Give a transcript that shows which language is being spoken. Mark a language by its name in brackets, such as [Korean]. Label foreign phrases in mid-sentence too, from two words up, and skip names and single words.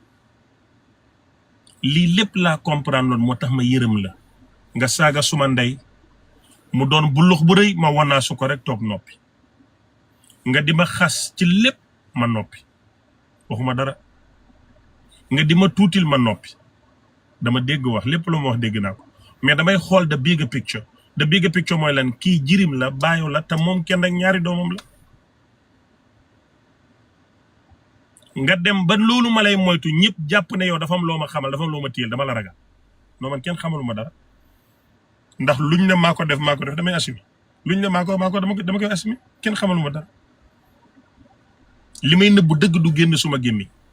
[Wolof] lii lépp laa comprendre loon moo tax ma yërëm la nga saaga suma ndey mu doon bulux bu rëy ma wanaasu ko rek toog noppi nga di ma xas ci lépp ma noppi waxuma dara nga di ma tuutil ma noppi dama dégg wax lépp lu ma wax dégg naa ko mais damay xool [English] the bigger picture. The bigger picture [Wolof] mooy lan kii jirim la baayu la te moom kenn ak ñaari doomam la. nga dem ba loolu ma lay moytu ñëpp jàpp ne yow dafa am loo ma xamal dafa am loo ma téyel dama la ragal non man kenn xamaluma dara ndax luñ ne maa ko def damay assumer luñ ne maa ko dama koy assumer kenn xamaluma dara li may nëbbu dëgg du génn suma gémmi